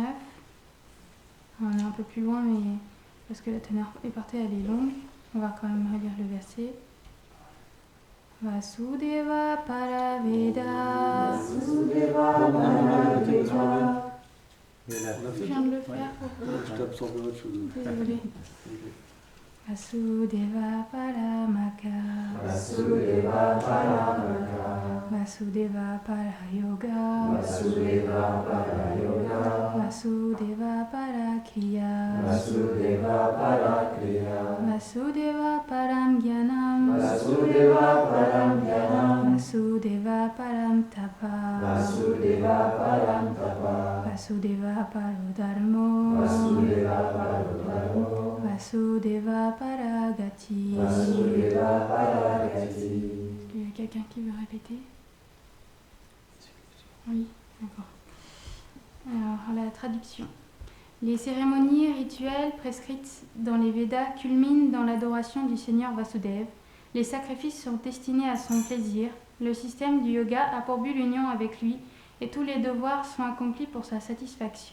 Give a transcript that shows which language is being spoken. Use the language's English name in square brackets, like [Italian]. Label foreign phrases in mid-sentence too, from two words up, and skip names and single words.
[French] On est un peu plus loin, mais parce que la teneur épartée elle est longue, on va quand même relire le verset. [Sanskrit] वासुदेव परावेदा. वासुदेव परावेदा. [French] Je viens de le faire pour que Je t'absorbe autre chose. Désolée. [Sanskrit] वासुदेव परमखाः. वासुदेव परमखाः. वासुदेव परायोगाः. वासुदेव परायोगाः. वासुदेव पराक्रियाः. वासुदेव पराक्रियाः. वासुदेव परं ज्ञानम्. वासुदेव परं ज्ञानम्. वासुदेव परं तपः. वासुदेव परं तपः. वासुदेव परोधर्मो. वासुदेव परोधर्मो. वासुदेव परागतिः. वासुदेव परागतिः. [French] Est-ce qu'il y a quelqu'un qui veut répéter? Oui, d'accord. Alors, la traduction. Les cérémonies rituelles prescrites dans les Védas culminent dans l'adoration du Seigneur Vasudeva. Les sacrifices sont destinés à son plaisir. Le système du yoga a pour but l'union avec lui et tous les devoirs sont accomplis pour sa satisfaction.